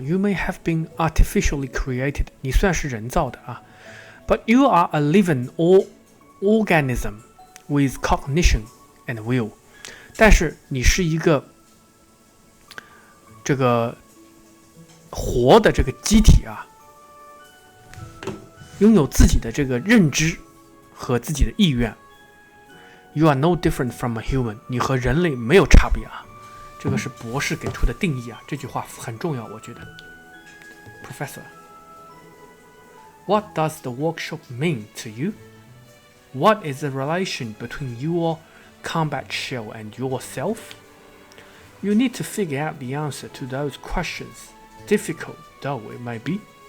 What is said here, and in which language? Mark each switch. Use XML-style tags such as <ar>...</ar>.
<en>You may have been artificially created，</en> <zh>你算是人造的啊</zh> <en>，but you are a living organism with cognition and will。</en> <zh>但是你是一个这个活的这个机体啊，拥有自己的这个认知和自己的意愿。</zh> <en>You are no different from a human，</en> <zh>你和人类没有差别啊。这个是博士给出的定义啊，这句话很重要，我觉得。</zh> <en>Professor, what does the workshop mean to you? What is the relation between your combat shell and yourself? You need to figure out the answer to those questions, difficult though it may be.</en>